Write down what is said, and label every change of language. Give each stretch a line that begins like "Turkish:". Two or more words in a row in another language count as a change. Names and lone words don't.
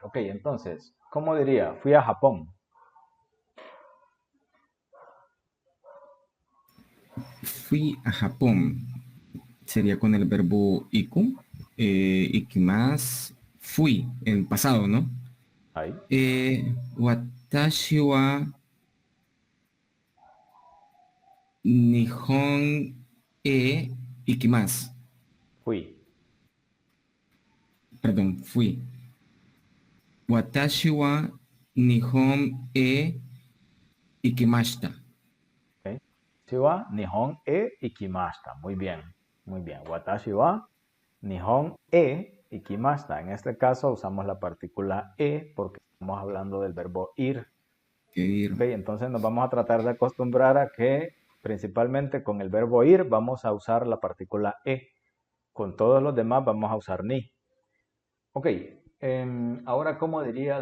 Spanish: Ok, entonces, ¿cómo diría? Fui a Japón. Fui a Japón. Sería con el verbo iku. Ikimasu. Fui, en pasado, ¿no? Ahí,
Japanese: 私は日本へ行きます.
Spanish: fui. Perdón, fui.
Japanese: 私は日本へ行きました.
Spanish: Okay.
Japanese: 私は日本へ行きました.
Spanish: Muy bien, muy bien.
Japanese: 私は日本へ行きました.
Spanish: En este caso usamos la partícula e porque estamos hablando del verbo ir. Que ir. Okay, entonces nos vamos a tratar de acostumbrar a que principalmente con el verbo ir vamos a usar la partícula e. Con todos los demás vamos a usar ni. Ok, ahora ¿cómo diría?